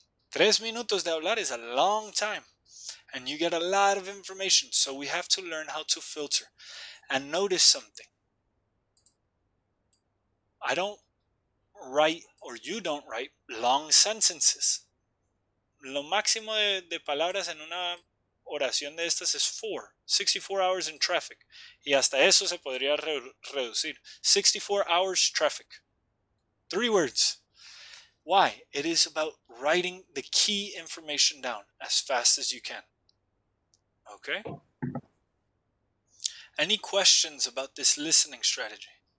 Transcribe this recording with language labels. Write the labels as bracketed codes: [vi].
[es] 3 minutos de hablar [en] is a long time. And you get a lot of information. So we have to learn how to filter. And notice something. I don't write, or you don't write, long sentences. [es] Lo máximo de palabras en una oración de estas es [en] 64 hours in traffic. [es] Y hasta eso se podría reducir. [en] 64 hours traffic. 3 words. Why? It is about writing the key information down as fast as you can. Okay? Any questions about this listening strategy?